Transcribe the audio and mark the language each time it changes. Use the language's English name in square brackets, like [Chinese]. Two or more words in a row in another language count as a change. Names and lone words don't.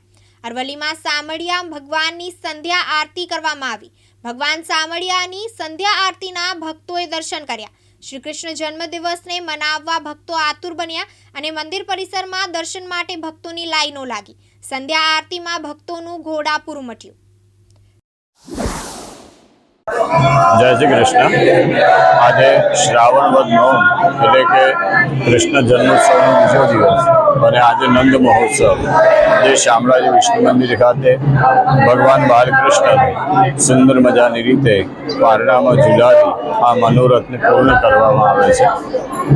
[Gujarati] અરવલ્લીમાં શામળિયા ભગવાનની સંધ્યા આરતી કરવામાં આવી। ભગવાન શામળિયાની સંધ્યા આરતીના ભક્તોએ દર્શન કર્યા। શ્રી કૃષ્ણ જન્મદિવસને મનાવવા ભક્તો આતુર બન્યા અને મંદિર પરિસરમાં દર્શન માટે ભક્તોની લાઈનો લાગી। સંધ્યા આરતીમાં ભક્તોનું ઘોડાપૂર ઉમટ્યું। જય શ્રી કૃષ્ણ। આજ શ્રાવણ વદ નવમ એટલે કે કૃષ્ણ જન્મોત્સવનો બીજો દિવસ અને આજે નંદ મહોત્સવ જે શામળાજી વિષ્ણુ મંદિર ખાતે ભગવાન બાલકૃષ્ણ સુંદર મજાની રીતે પારણામાં ઝુલાવી આ મનોરથને પૂર્ણ કરવામાં આવે છે।